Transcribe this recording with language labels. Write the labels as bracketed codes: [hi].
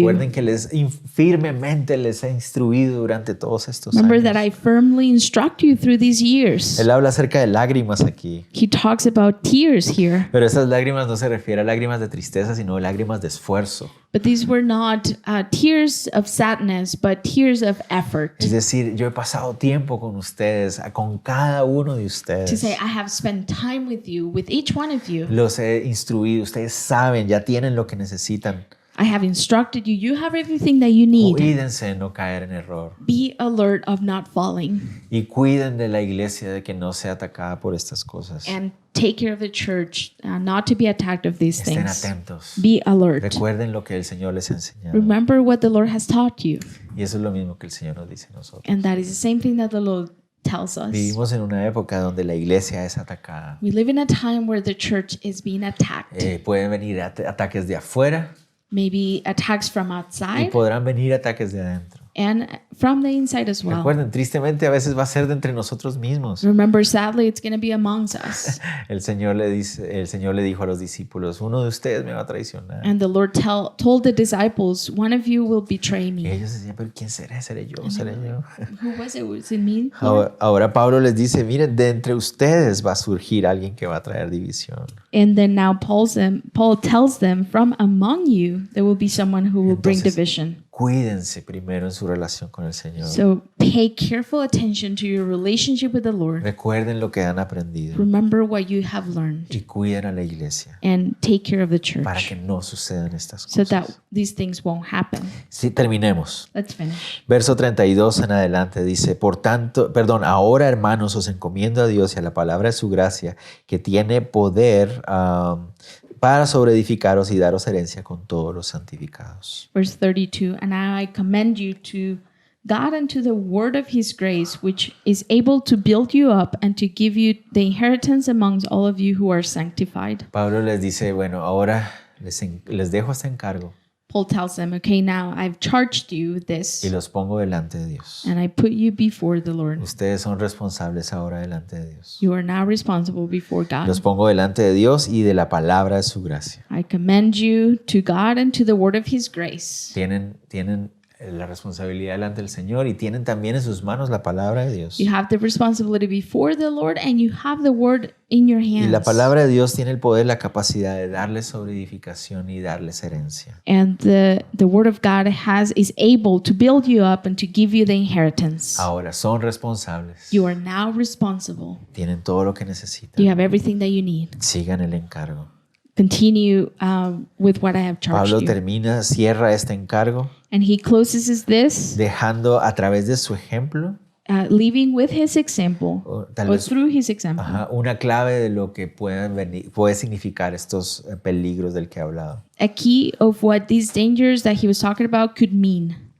[es] Recuerden que firmemente les he instruido durante todos estos [en] Remember [es] años. [en] that I firmly instruct you through these years. [es] Él habla acerca de lágrimas aquí. [en] He talks about tears here, [es] Pero esas lágrimas no se refiere a lágrimas de tristeza, sino lágrimas de esfuerzo. [en] but these were not tears of sadness, but tears of effort. [es] Es decir, yo he pasado tiempo con ustedes, con cada uno de [en] To say, [es] ustedes. [en] I have spent time with you, with each one of you. [es] Los he instruido, ustedes saben, ya tienen lo que necesitan. [en] I have instructed you. You have everything that you need. [es] Cuídense de no caer en error. [en] Be alert of not falling, [es] Y cuiden de la iglesia de que no sea atacada por estas cosas. [en] and take care of the church, not to be attacked of these [es] Estén [en] things. [es] atentos. [en] Be alert. [es] Recuerden lo que el Señor les ha enseñado. [en] Remember what the Lord has taught you. [es] Y eso es lo mismo que el Señor nos dice a nosotros. [en] And that is the same thing that the Lord tells us. [es] Vivimos en una época donde la iglesia es atacada. [en] We live in a time where the church is being attacked. [es] Pueden venir ataques de afuera [en] Maybe attacks from [es] y [en] outside [es] podrán venir ataques de adentro. [en] and from the inside as well. [es] Recuerden, tristemente a veces va a ser de entre nosotros mismos. [en] Remember, sadly, it's going to be amongst us. [es] El Señor le dijo a los discípulos, uno de ustedes me va a traicionar. [en] And the Lord told the disciples, one of you will betray [es] Y [en] me. [es] ellos decían, pero ¿quién será? ¿Seré yo? ¿Seré yo? [en] Who was it? Was it me? Lord? [es] Ahora Pablo les dice, miren, de entre ustedes va a surgir alguien que va a traer división. [en] And then now Paul tells them, from among you, there will be someone who will bring [es] Entonces, [en] division. [es] Cuídense primero en su relación con el Señor. [en] So pay careful attention to your relationship with the Lord. [es] Recuerden lo que han aprendido [en] Remember what you have learned [es] y cuiden a la iglesia [en] and take care of the [es] para [en] church [es] que no sucedan estas [en] so that [es] cosas. [en] these things won't happen. [es] Sí, terminemos. [en] Let's finish. [es] Verso 32 en adelante dice, ahora hermanos os encomiendo a Dios y a la palabra de su gracia que tiene poder para sobreedificaros y daros herencia con todos los santificados. [en] Verse 32, and now I commend you to God and to the word of his grace, which is able to build you up and to give you the inheritance amongst all of you who are sanctified. [es] Pablo les dice, bueno, ahora les dejo este encargo [en] Paul tells them, okay, now I've charged you this [es] y los pongo delante de Dios. [en] and I put you before the Lord. [es] Ustedes son responsables ahora delante de Dios. [en] You are now responsible before God. [es] Los pongo delante de Dios y de la palabra de su gracia. [en] I commend you to God and to the word of his grace. [es] Tienen la responsabilidad delante del Señor y tienen también en sus manos la palabra de Dios. [en] You have the responsibility before the Lord and you have the word in your [es] Y [en] hands. [es] la palabra de Dios tiene el poder, la capacidad de darles sobreedificación y darles herencia. [en] And the word of God is able to build you up and to give you the inheritance. [es] Ahora son responsables. [en] You are now responsible. [es] Tienen todo lo que [en] You [es] necesitan. [en] have everything that you need. [es] Sigan el encargo. [en] Continue with what I have [es] Pablo [en] charged you. [es] cierra este encargo [en] And he closes this, [es] dejando a través de su ejemplo [en] leaving with his example, [es] tal [en] or [es] vez [en] through his example, [es] una clave de lo que puede significar estos peligros del que he hablado. [en] a key of what these dangers that he was talking about could mean.